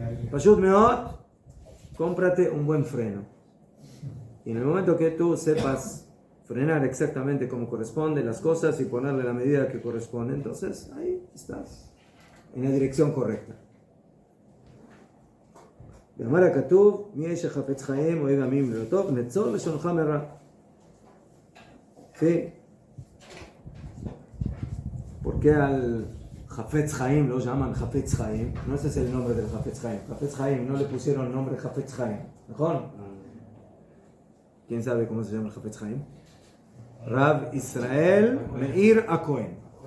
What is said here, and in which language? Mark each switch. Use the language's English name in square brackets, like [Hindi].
[Spanish] Pashut Meot, cómprate un buen freno. Y en el momento que tú sepas frenar exactamente como corresponde las cosas y ponerle la medida que corresponde, entonces ahí estás en la dirección correcta. [Hebrew] ואמר הכתוב, מי האיש החפץ חיים אוהב עמים לא טוב, נצור לשונך מרע. [Spanish] Sí. ¿Por qué al Hafetz Haim lo llaman Hafetz Haim? No ese es el nombre del Hafetz Haim. Hafetz Haim no le pusieron el nombre Hafetz Haim. ¿Mejor? ¿Quién sabe cómo se llama el Hafetz Haim? Rab Israel Meir Akohen.